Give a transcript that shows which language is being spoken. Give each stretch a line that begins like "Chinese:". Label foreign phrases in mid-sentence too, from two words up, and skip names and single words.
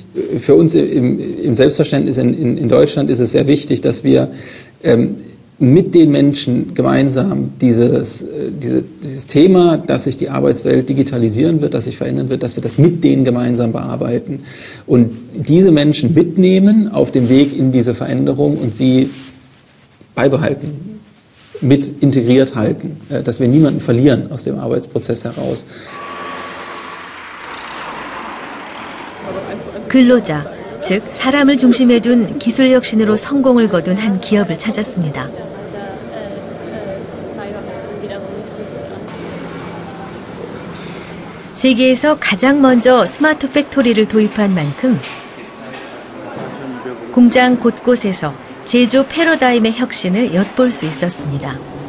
German: Für uns im Selbstverständnis in Deutschland ist es sehr wichtig, dass wir mit den Menschen gemeinsam dieses Thema, dass sich die Arbeitswelt digitalisieren wird, dass sich verändern wird, dass wir das mit denen gemeinsam bearbeiten und diese Menschen mitnehmen auf dem Weg in diese Veränderung und sie beibehalten, mit integriert halten, dass wir niemanden verlieren aus dem Arbeitsprozess heraus.
Korean: 근로자, 즉 사람을 중심에 둔 기술혁신으로 성공을 거둔 한 기업을 찾았습니다. 세계에서 가장 먼저 스마트 팩토리를 도입한 만큼 공장 곳곳에서 제조 패러다임의 혁신을 엿볼 수 있었습니다.